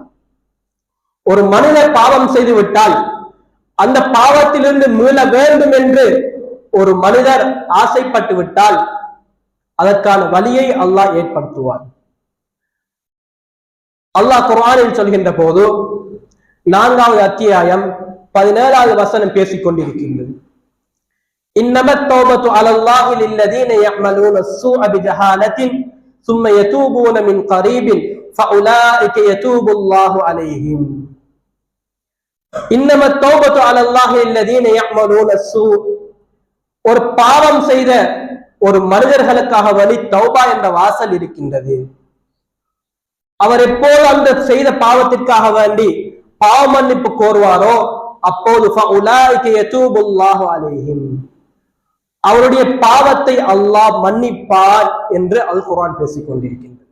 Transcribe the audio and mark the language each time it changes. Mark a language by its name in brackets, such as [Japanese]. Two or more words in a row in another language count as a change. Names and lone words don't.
[Tamil] ஒரு மனிதர் பாவம் செய்து விட்டால் அந்த பாவத்திலிருந்து மீள வேண்டும் என்று ஒரு மனிதர் ஆசைப்பட்டு விட்டால் அதற்கான வழியை அல்லாஹ் ஏற்படுத்துவார். அல்லாஹ் குர்ஆனில் சொல்கின்ற போது 4வது அத்தியாயம் 17வது வசனம் பேசிக் கொண்டிருக்கின்றது. [Arabic] إنما التوبة على الله للذين يعملون السوء بجهالة ثم يتوبون من قريب فأولئك يتوب الله عليهم. إنما التوبة على الله للذين يعملون السوء, [Tamil] ஒரு பாவம் செய்த ஒரு மனிதர்களுக்காக வழி தௌபா என்ற வாசல் இருக்கின்றது. அவர் எப்போது அந்த செய்த பாவத்திற்காக வேண்டி பாவ மன்னிப்பு கோருவாரோ அப்போது அவருடைய பாவத்தை அல்லாஹ் மன்னிப்பார் என்று அல் குர்ஆன் பேசிக் கொண்டிருக்கின்றது.